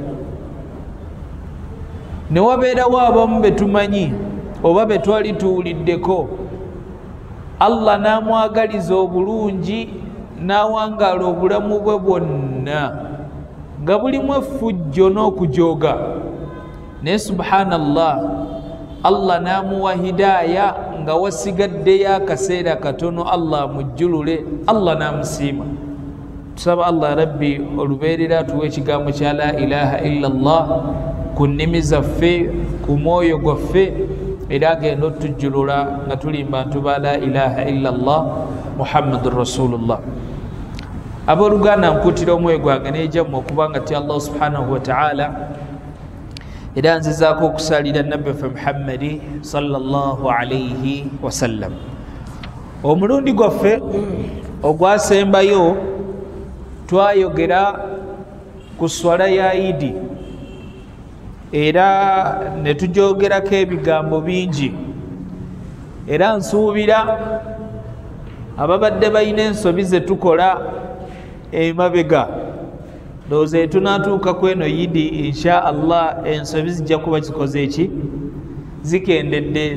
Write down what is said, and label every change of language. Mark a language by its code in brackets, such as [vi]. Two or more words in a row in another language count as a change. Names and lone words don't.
[lg] Ne wabeerawo abamu be tumanyi oba be twali tuwuliddeko, Allah n'amwagaliza obulungi n'awangaala obulamu bwe bwonna nga bulimu effujjo n'okujooga, naye subhanallah Allah n'amuwa hidaaya nga wasigaddeyo akaseera katono Allah amujjulule, Allah n'amusiima. Tusaba Allah rabbi olubeerera atuwa ekigambo kya [ar] لا إله إلا الله [lg] ku nnimi zaffe, ku mwoyo gwaffe, era agenda otujjulula nga tuli bantu ba [ar] لا إله إلا الله محمد رسول الله. [lg] Abooluganda nkuutira omwoyo gwange n'ejjammwe okubanga ti [ar] الله سبحانه وتعالى [lg] era nzizaako okusalira nabbi waffe Muhammadi [ar] صلى الله عليه وسلم. [lg] Omulundi gwaffe ogwasembayo twayogera ku swala ya Idi era ne tujoogerako ebigambo bingi, era nsuubira ababadde balina ensobi ze tukola emabega ndowooza etunaatuuka ku eno Idi [ar] إن شاء الله [lg] ensobi zijja kuba zikoze eki, zikendedde.